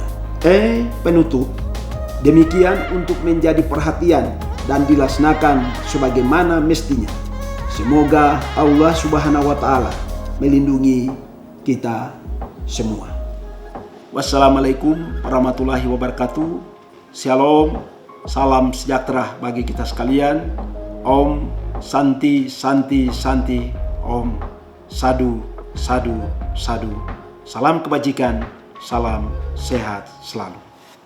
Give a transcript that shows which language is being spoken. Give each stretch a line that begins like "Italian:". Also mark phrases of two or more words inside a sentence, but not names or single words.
Indonesian: Penutup, demikian untuk menjadi perhatian dan dilaksanakan sebagaimana mestinya. Semoga
Arabic: الله سبحانه وتعالى
Indonesian: melindungi kita semua.
Arabic: والسلام عليكم ورحمة الله وبركاته.
Indonesian: Shalom, salam sejahtera bagi kita sekalian.
Sanskrit: Om Santi Santi Santi. Om Sadu, sadu, sadu.
Indonesian: Salam kebajikan, salam sehat selalu.